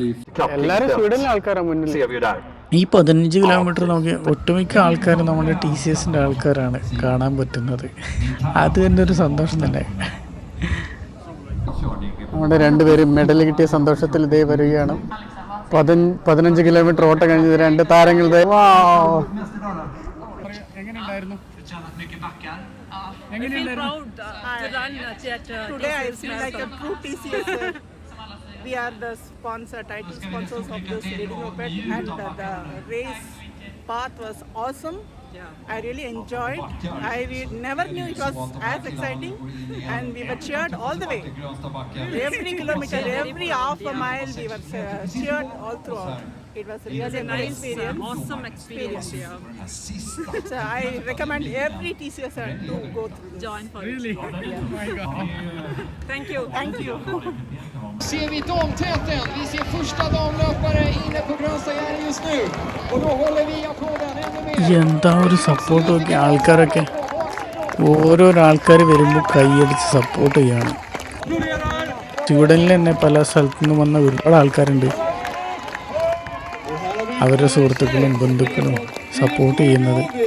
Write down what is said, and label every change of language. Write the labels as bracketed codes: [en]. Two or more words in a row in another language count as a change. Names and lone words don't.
[ml] എല്ലാവരും സ്വീഡനിലെ ആൾക്കാരാണ് മുന്നിൽ. ഈ 15 കിലോമീറ്റർ നോക്കി ഒട്ടുമിക്ക ആൾക്കാരും നമ്മുടെ TCSൻ്റെ ആൾക്കാരാണ് കാണാൻ പറ്റുന്നത്. അത് തന്നെ ഒരു സന്തോഷം തന്നെ. നമ്മുടെ 2 പേരും മെഡൽ കിട്ടിയ സന്തോഷത്തിൽ ഇതേ വരികയാണ്. 15 കിലോമീറ്റർ ഓട്ടം കഴിഞ്ഞത് 2 താരങ്ങൾ. എങ്ങനെയുണ്ടായിരുന്നു? [en] I feel proud to run today. I feel like a true TCS. We are the title sponsors of this Reading Open, and the race path was awesome. I really enjoyed. Never knew it was as exciting, and we were cheered all the way. Every kilometer, every half a mile, we were cheered all throughout. It was really a nice experience. Awesome experience. So I recommend every TCS to go through. Join for Really? Yeah. Oh my God. Thank you. Thank you. [sv] Ser vi damtäten. Vi ser första damlöpare inne på Grönstadgärdet just nu. Och då håller vi applåden ännu mer. [ml] എന്താ ഒരു സപ്പോർട്ടൊക്കെ ആൾക്കാരൊക്കെ ഓരോരോ ആൾക്കാർ വരുമ്പോൾ കൈയടിച്ച് സപ്പോർട്ട് ചെയ്യാണ്. സ്വീഡനിൽ തന്നെ പല സ്ഥലത്തു നിന്ന് വന്ന ഒരുപാട് ആൾക്കാരുണ്ട്. അവരുടെ സുഹൃത്തുക്കളും ബന്ധുക്കളും സപ്പോർട്ട് ചെയ്യുന്നത്.